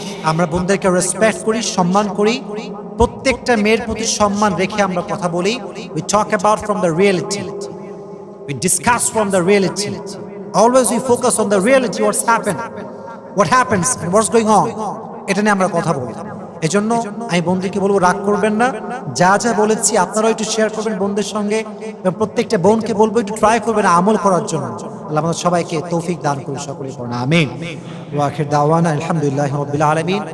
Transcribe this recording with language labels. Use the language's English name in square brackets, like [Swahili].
[Bangla] আমরা বোনদেরকে রেসপেক্ট করি, সম্মান করি, প্রত্যেকটা মেয়ের প্রতি সম্মান রেখে আমরা কথা বলি। [English] We talk about from the reality, we discuss from the reality. Always we focus on the reality, what happens and what's going on. [Bangla] এটা নিয়ে আমরা কথা বলি। এজন্য আমি বন্ধুকে বলবো, রাগ করবেন না। যা যা বলেছি আপনারাও একটু শেয়ার করবেন বোনদের সঙ্গে, এবং প্রত্যেকটা বোনকে বলবো একটু ট্রাই করবেন আমল করার জন্য। আল্লাহ আমাদের সবাইকে তৌফিক দান করুন। সকলেই পড়ুন আমিন। ওয়া আখির দাওয়ানা আলহামদুলিল্লাহি রাব্বিল আলামিন।